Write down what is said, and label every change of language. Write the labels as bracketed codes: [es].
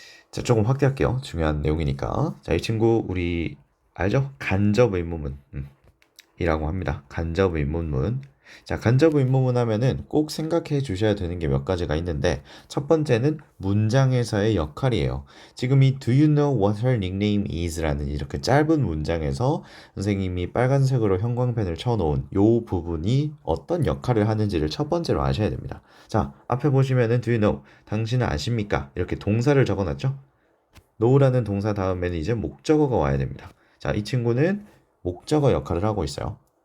[ko] 자, 조금 확대할게요. 중요한 내용이니까. 자, 이 친구 우리 알죠? 간접 의문문. 이라고 합니다. 간접 의문문. 자, 간접 의문문 하면은 꼭 생각해 주셔야 되는 게 몇 가지가 있는데, 첫 번째는 문장에서의 역할이에요. 지금 이 [en] Do you know what her nickname is? [ko] 라는 이렇게 짧은 문장에서 선생님이 빨간색으로 형광펜을 쳐놓은 요 부분이 어떤 역할을 하는지를 첫 번째로 아셔야 됩니다. 자, 앞에 보시면은 [en] Do you know? [ko] 당신은 아십니까? 이렇게 동사를 적어놨죠? know라는 동사 다음에는 이제 목적어가 와야 됩니다. 자, 이 친구는 목적어 역할을 하고 있어요.